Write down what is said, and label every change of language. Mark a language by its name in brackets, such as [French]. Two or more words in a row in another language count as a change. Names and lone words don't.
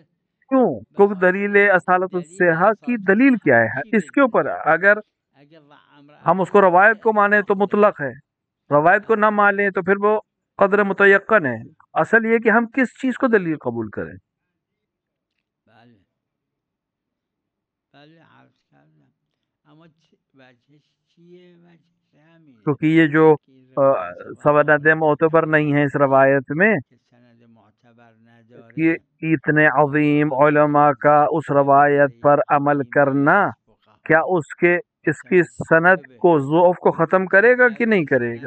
[Urdu] کیوں؟ کیونکہ دلیل [Arabic] اصالت الصحہ [Urdu] کی دلیل کیا ہے اس کے اوپر؟ اگر ہم اس کو روایت کو مانیں تو مطلق ہے، روایت کو نہ مانیں تو پھر وہ [Arabic] قدر متیقن [Urdu] ہے۔ اصل یہ کہ ہم کس چیز کو دلیل قبول کریں۔ [Persian] بله بله عرض کردم، اما وجهش چیه؟ وجهش همینه [Urdu] کیونکہ یہ جو سند معتبر نہیں ہے اس روایت میں [Persian] که سند معتبر کہ نداره، [Urdu] اتنے عظیم علماء کا اس روایت پر عمل کرنا کیا اس کی سند کو ضعف کو ختم کرے گا کہ نہیں کرے گا؟